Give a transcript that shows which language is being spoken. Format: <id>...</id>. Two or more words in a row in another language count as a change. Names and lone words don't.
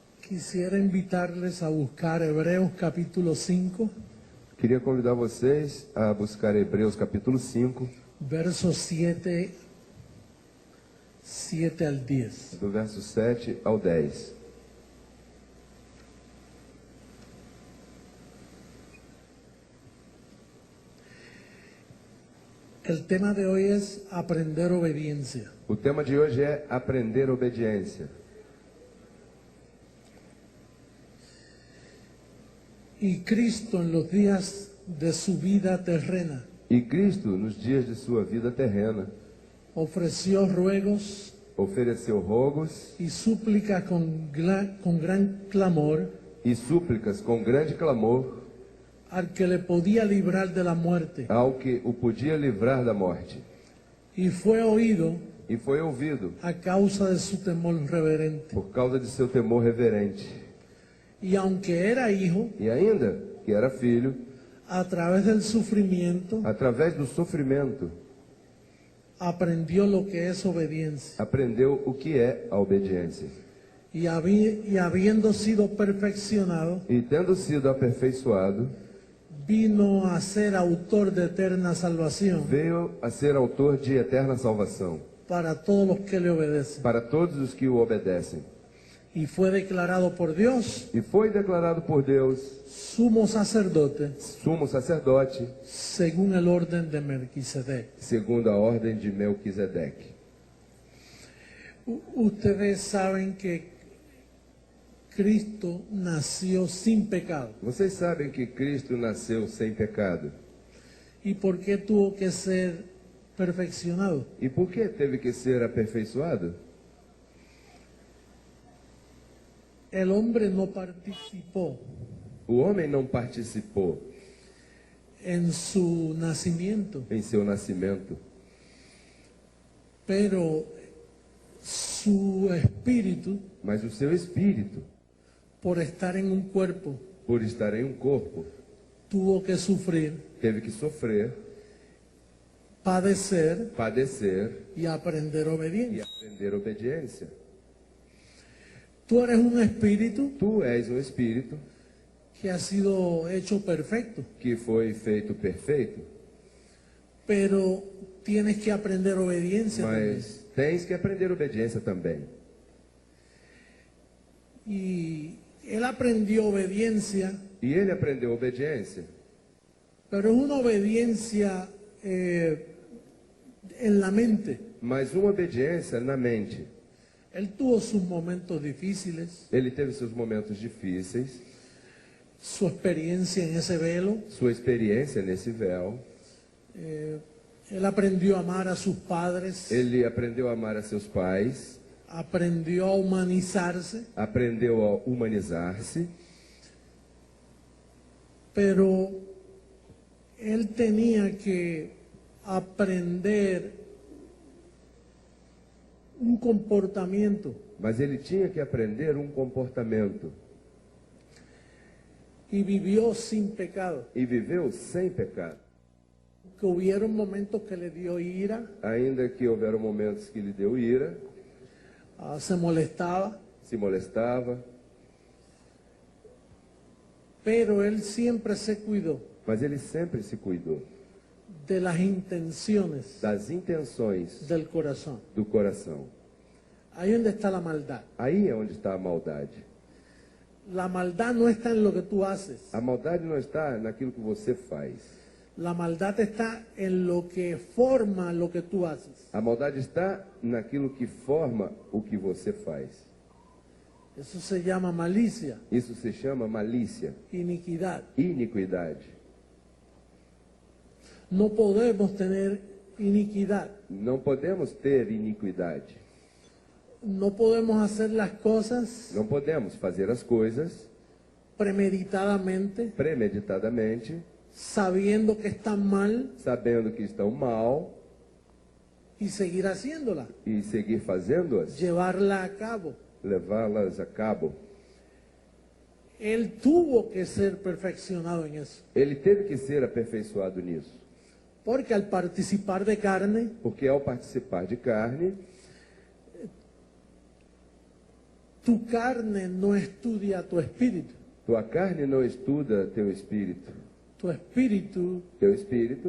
<es>Quisiera invitarles a buscar Hebreos capítulo 5,</es> <pt>Queria convidar vocês a buscar Hebreus capítulo 5,</pt> <es>versos 7 al 10.</es> <pt>do verso 7 ao 10.</pt> <es>El tema de hoy es aprender obediencia.</es> <pt>O tema de hoje é aprender obediência.</pt> <es>Y Cristo en los días de su vida terrena</es> <pt>E Cristo, nos dias de sua vida terrena,</pt> <es>ofreció ruegos</es> <pt>ofereceu rogos</pt> <es>y súplicas con gran clamor</es> <pt>e súplicas com grande clamor</pt> <es>al que le podía librar de la muerte,</es> <pt>ao que o podia livrar da morte.</pt> <es>y fue oído</es> <pt>E foi ouvido</pt> <es>a causa de su temor reverente.</es> <pt>por causa de seu temor reverente.</pt> <es>Y aunque era hijo,</es> <pt>E ainda que era filho,</pt> <es>a través del sufrimiento</es> <pt>através do sofrimento,</pt> <es>aprendió lo que es obediencia.</es> <pt>aprendeu o que é a obediência.</pt> <es>Y habiendo sido perfeccionado,</es> <pt>E tendo sido aperfeiçoado,</pt> <es>vino a ser autor de eterna salvación</es> <pt>veio a ser autor de eterna salvação</pt> <es>para todos los que le obedecen.</es> <pt>para todos os que o obedecem.</pt> <es>Y fue declarado por Dios</es> <pt>E foi declarado por Deus</pt> <es>sumo sacerdote</es> <pt>sumo sacerdote,</pt> <es>según el orden de Melquisedec.</es> <pt>segundo a ordem de Melquisedeque.</pt> <es>Ustedes saben que Cristo nació sin pecado.</es> <pt>Vocês sabem que Cristo nasceu sem pecado.</pt> <es>¿Y por qué tuvo que ser perfeccionado?</es> <pt>E por que teve que ser aperfeiçoado?</pt> <es>El hombre no participó</es> <pt>O homem não participou</pt> <es>en su nacimiento,</es> <pt>em seu nascimento,</pt> <es>pero su espíritu,</es> <pt>mas o seu espírito,</pt> <es>por estar en un cuerpo,</es> <pt>por estar em um corpo,</pt> <es>tuvo que sufrir,</es> <pt>teve que sofrer,</pt> <es>padecer</es> <pt>padecer</pt> <es>y aprender</es> <pt>e</pt> <es>obediencia.</es> <pt>aprender obediência.</pt> <es>Tú eres un espíritu</es> <pt>Tu és um espírito</pt> <es>que ha sido hecho perfecto,</es> <pt>que foi feito perfeito,</pt> <es>pero tienes que aprender obediencia también.</es> <pt>mas tens que aprender obediência também.</pt> <es>Y él aprendió obediencia,</es> <pt>E ele aprendeu obediência,</pt> <es>pero es una obediencia en la mente.</es> <pt>mas uma obediência na mente.</pt> <es>Él tuvo sus momentos difíciles,</es> <pt>Ele teve seus momentos difíceis,</pt> <es>su experiencia en ese velo.</es> <pt>sua experiência nesse véu.</pt> <es>Él aprendió a amar a sus padres,</es> <pt>Ele aprendeu a amar a seus pais,</pt> <es>aprendió a humanizarse,</es> <pt>aprendeu a humanizar-se,</pt> <es>pero él tenía que aprender un comportamiento.</es> <pt>mas ele tinha que aprender um comportamento.</pt> <es>Y vivió sin pecado.</es> <pt>E viveu sem pecado.</pt> <es>Que hubieron momentos que le dio ira,</es> <pt>Ainda que houveram momentos que lhe deu ira,</pt> <es>se molestaba,</es> <pt>se molestava,</pt> <es>pero él siempre se cuidó</es> <pt>mas ele sempre se cuidou</pt> <es>de las intenciones</es> <pt>das intenções</pt> <es>del corazón.</es> <pt>do coração.</pt> <es>Ahí donde está la maldad.</es> <pt>Aí é onde está a maldade.</pt> <es>La maldad no está en lo que tú haces.</es> <pt>A maldade não está naquilo que você faz.</pt> <es>La maldad está en lo que forma lo que tú haces.</es> <pt>A maldade está naquilo que forma o que você faz.</pt> <es>Eso se llama malicia,</es> <pt>Isso se chama malícia,</pt> <es>iniquidad.</es> <pt>iniquidade.</pt> <es>No podemos tener iniquidad.</es> <pt>Não podemos ter iniquidade.</pt> <es>No podemos hacer las cosas</es> <pt>Não podemos fazer as coisas</pt> <es>premeditadamente,</es> <pt>premeditadamente,</pt> <es>sabiendo que están mal</es> <pt>sabendo que estão mal</pt> <es>y seguir haciéndola,</es> <pt>e seguir fazendo-as,</pt> <es>llevarla a cabo.</es> <pt>levá-las a cabo.</pt> <es>Él tuvo que ser perfeccionado en eso,</es> <pt>Ele teve que ser aperfeiçoado nisso,</pt> <es>porque al participar de carne,</es> <pt>porque ao participar de carne,</pt> <es>Tu carne no estudia tu espíritu.</es> <pt>Tua carne não estuda teu espírito.</pt> <es>Tu espíritu</es> <pt>Teu espírito</pt>